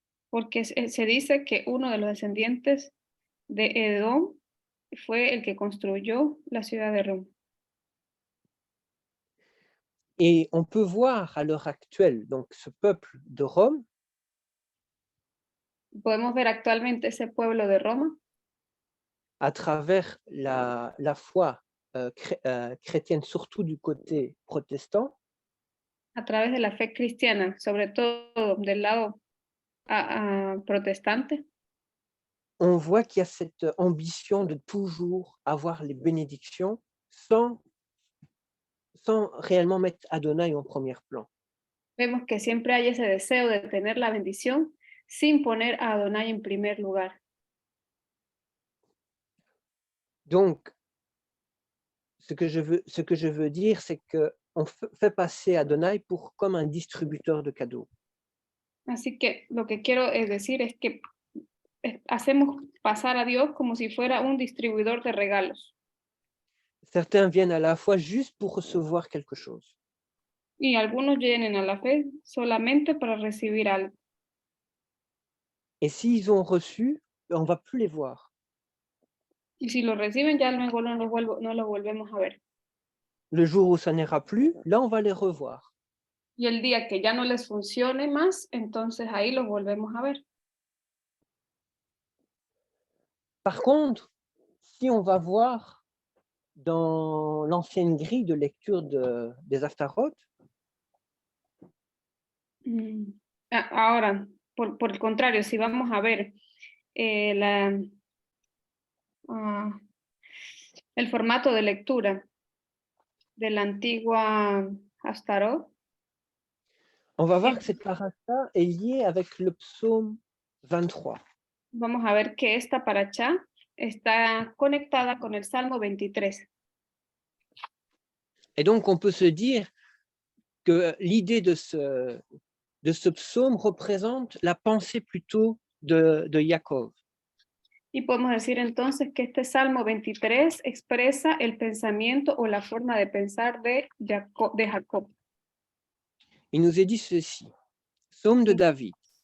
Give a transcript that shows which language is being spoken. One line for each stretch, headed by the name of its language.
Spanish: Porque se dice que uno de los descendientes de Edom fue el que construyó la ciudad de Roma.
French: Et on peut voir à l'heure actuelle donc ce peuple de Rome.
Spanish: Podemos ver actualmente ese pueblo de Roma
French: à travers la foi chrétienne, surtout du côté protestant.
Spanish: A travers de la fe cristiana, sobre todo del lado protestante.
French: On voit qu'il y a cette ambition de toujours avoir les bénédictions sans réellement mettre Adonai en premier plan.
Spanish: Vemos que siempre hay ese deseo de tener la bendición sin poner a Adonai en primer lugar.
French: Donc, ce que je veux dire, c'est qu'on fait passer Adonai comme un distributeur de cadeaux.
Spanish: Así que lo que quiero decir es que hacemos pasar a Dios como si fuera un distribuidor de regalos.
French: Certains viennent à la foi juste pour recevoir quelque chose.
Spanish: Y algunos vienen a la fe solamente para recibir algo.
French: Et s'ils ont reçu, on ne va plus les voir.
Spanish: Y si lo reciben, ya luego no lo volvemos a ver.
French: Le jour où ça n'ira plus, là, on va les revoir.
Spanish: Y el día que ya no les funcione más, entonces ahí los volvemos a ver.
French: Par contre, si on va voir dans l'ancienne grille de lecture des Aftarot,
Spanish: Ahora, por el contrario, si vamos a ver el formato de lectura de la antigua Astarot,
French: on va voir que cette paracha est liée avec le psaume 23.
Spanish: vamos a ver que esta paracha está conectada con el Salmo 23.
French: Et donc, on peut se dire que l'idée de ce psaume représente la pensée plutôt de Yaakov.
Spanish: Y podemos decir entonces que este Salmo 23 expresa el pensamiento o la forma de pensar de Jacob.
French: Il nous est dit ceci, psaume de David.